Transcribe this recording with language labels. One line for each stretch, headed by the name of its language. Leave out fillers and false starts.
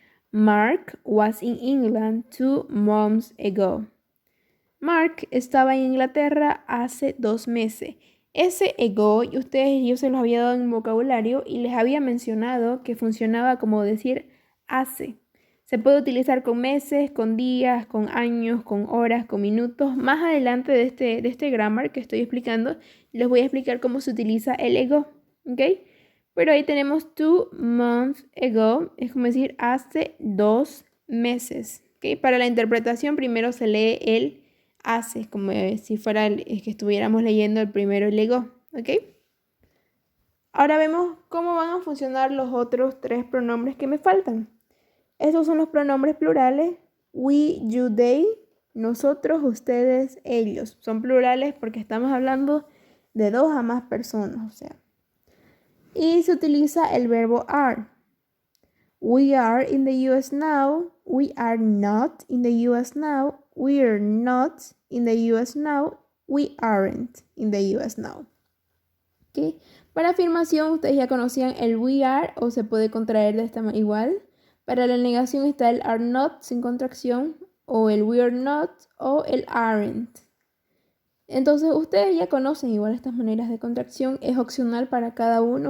English: Mark was in England 2 months ago.
Spanish: Mark estaba en Inglaterra hace 2 meses. Ese ago, yo se los había dado en vocabulario y les había mencionado que funcionaba como decir hace. Se puede utilizar con meses, con días, con años, con horas, con minutos. Más adelante de este grammar que estoy explicando, les voy a explicar cómo se utiliza el ago, ¿ok? Pero ahí tenemos
English: 2 months ago,
Spanish: es como decir hace 2 meses, ¿ok? Para la interpretación primero se lee el hace, como si fuera que estuviéramos leyendo el primero el ago, ¿ok? Ahora vemos cómo van a funcionar los otros 3 pronombres que me faltan. Estos son los pronombres plurales, we, you, they, nosotros, ustedes, ellos. Son plurales porque estamos hablando de 2 a más personas, o sea. Y se utiliza el verbo are.
English: We are in the US now, we are not in the US now, we are not in the US now, we aren't in the US now. ¿Okay?
Spanish: Para afirmación, ustedes ya conocían el we are o se puede contraer de esta manera igual. Para la negación está el are not sin contracción o el we are not o el aren't. Entonces ustedes ya conocen igual estas maneras de contracción. Es opcional para cada uno.